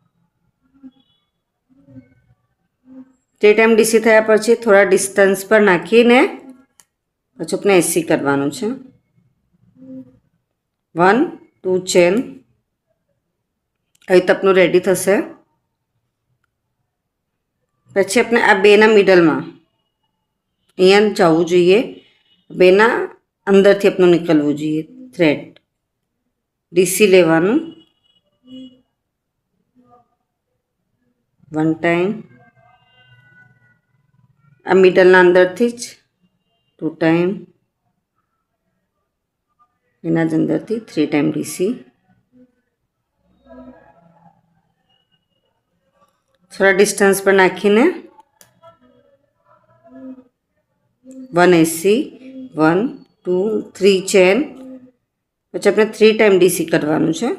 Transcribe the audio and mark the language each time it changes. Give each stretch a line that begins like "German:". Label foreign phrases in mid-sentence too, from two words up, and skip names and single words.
Gujarati: 3
English: time DC
Gujarati: થયા પછી થોડા ડિસ્ટન્સ પર નાખીને પછી આપણે એસી કરવાનું છે। 1 2 ચેન અહીં તપનું રેડી થશે। પછી આપણે આ બેના મિડલ માં અહીંયા જવું જોઈએ। બેના અંદરથી આપણું નીકળવું જોઈએ થ્રેડ। ડીસી લેવાનું 1 ટાઇમ આ મિડલના અંદરથી જ 2 ટાઇમ એના જ અંદરથી 3
English: time DC.
Gujarati: થોડા ડિસ્ટન્સ પર નાખીને 1 એસી 1 2 3 ચેન પછી આપણે 3
English: time DC
Gujarati: કરવાનું છે।